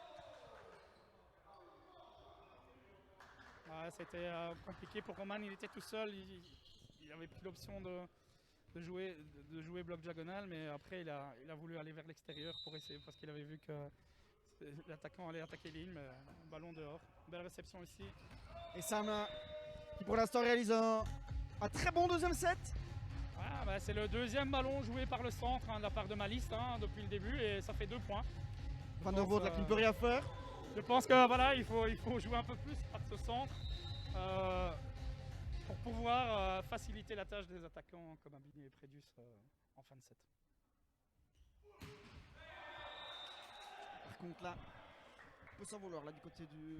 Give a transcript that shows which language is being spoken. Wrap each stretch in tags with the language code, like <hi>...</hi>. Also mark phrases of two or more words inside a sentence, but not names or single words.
<fr>Ouais, c'était compliqué pour Roman, il était tout seul, il avait pris l'option de jouer bloc diagonal, mais après il a voulu aller vers l'extérieur pour essayer parce qu'il avait vu que l'attaquant allait attaquer ligne, mais ballon dehors. Belle réception ici. Et Sam qui pour l'instant réalise un très bon deuxième set. Ah, bah, c'est le 2e ballon joué par le centre de la part de Malice depuis le début et ça fait 2 points. Van der Voort là qui ne peut rien faire. Je pense que voilà, il faut jouer un peu plus par ce centre pour pouvoir faciliter la tâche des attaquants comme Abiné et Prédus en fin de set. Par contre là, on peut s'en vouloir là du côté du</fr>